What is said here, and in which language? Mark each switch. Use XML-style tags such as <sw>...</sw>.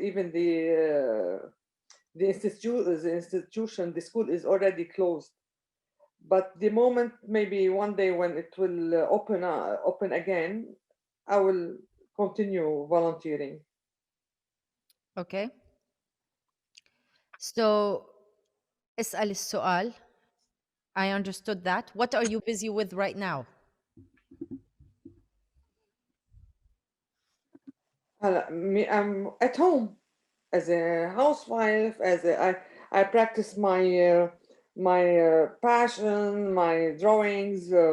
<en>Even the institution, the school is already closed. But the moment, maybe one day when it will open again, I will continue volunteering. Okay.</en> <ar>So, اسأل السؤال.</ar> <en>I understood that. What are you busy with right now? I'm at home as a housewife. I practice my passion, my drawings.</en>